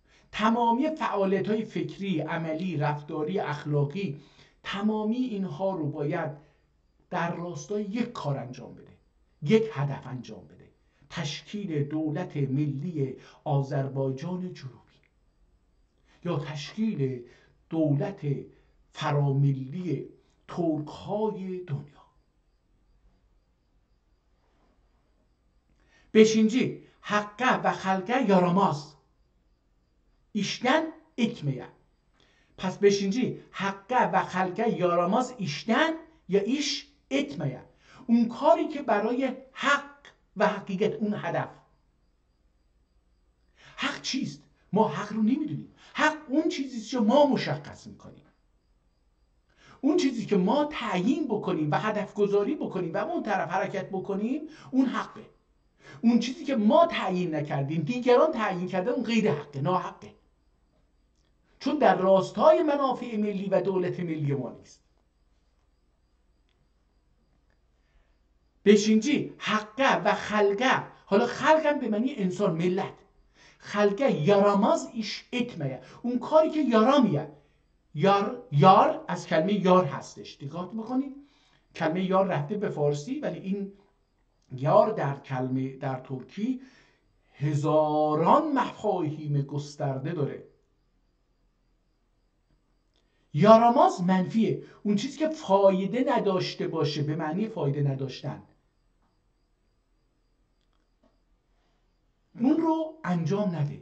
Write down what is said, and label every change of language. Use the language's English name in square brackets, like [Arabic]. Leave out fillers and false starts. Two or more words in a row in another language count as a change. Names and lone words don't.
[Persian] تمامی فعالیت‌های فکری، عملی، رفتاری، اخلاقی، تمامی اینها رو باید در راستای یک کار انجام بده، یک هدف انجام بده: تشکیل دولت ملی آذربایجان جنوبی یا تشکیل دولت فراملی ترک‌های دنیا. [Turkish] Beşinci, hakka ve halka yaramaz. İşten etmeye. Pes beşinci, hakka ve halka yaramaz işten ya iş etmeye. [Persian] اون کاری که برای حق و حقیقت، اون هدف. حق چیست؟ ما حق رو نمیدونیم. حق اون چیزیست که ما مشخص میکنیم، اون چیزی که ما تعیین بکنیم و هدف گذاری بکنیم و اون طرف حرکت بکنیم، اون حقه. اون چیزی که ما تعیین نکردیم، دیگران تعیین کرده، اون غیر حقه، ناحقه، چون در راستای منافع ملی و دولت ملی ما نیست. [Turkish] beşinci hakka ve halka. [Persian] حالا خلقم به معنی انسان، ملت. [Turkish] خلقه yaramaz iş etmeye. [Persian] اون کاری که یارامیه. یار از کلمه یار هستش. دقت بکنید کلمه یار رفته به فارسی، ولی این یار در کلمه در ترکی هزاران مفاهیم گسترده داره. یاراماز منفیه، اون چیزی که فایده نداشته باشه، به معنی فایده نداشتن، اون رو انجام نده.